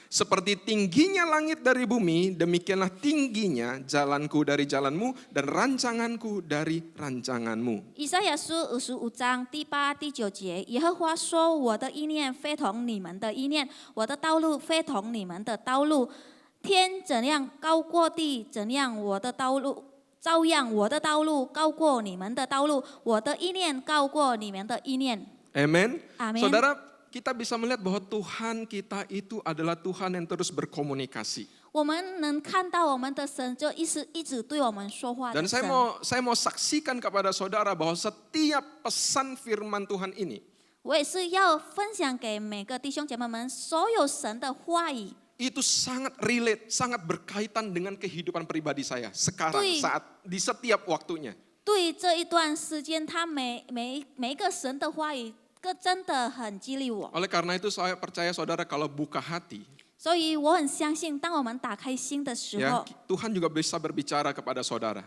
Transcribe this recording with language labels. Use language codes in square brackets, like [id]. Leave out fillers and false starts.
[id] Seperti tingginya langit dari bumi, demikianlah tingginya jalanku dari jalanmu dan rancanganku dari rancanganmu. [zh] 以赛亚书55章第8、第9节，耶和华说：“我的意念非同你们的意念，我的道路非同你们的道路。天怎样高过地，怎样我的道路。” 照样我的道路高过你们的道路，我的意念高过你们的意念。 [id] Amen. Amin. Saudara, kita bisa melihat bahwa Tuhan kita itu adalah Tuhan yang terus berkomunikasi. [zh] 我们能看到我们的神就一直对我们说话的 [id] Dan [zh] 神。 [id] saya mau saksikan kepada saudara bahwa setiap pesan firman Tuhan ini [zh] 我也是要分享给每个弟兄姐妹们，所有神的话语 [id] itu sangat relate, sangat berkaitan dengan kehidupan pribadi saya sekarang, Tui. saat di setiap waktunya. [zh] 对这一段时间，他每一个神的话语，真的很激励我。 [id] Oleh karena itu saya percaya saudara kalau buka hati, [zh] 所以我很相信，当我们打开心的时 [id] ya [zh] 候， [id] Tuhan juga bisa berbicara kepada saudara.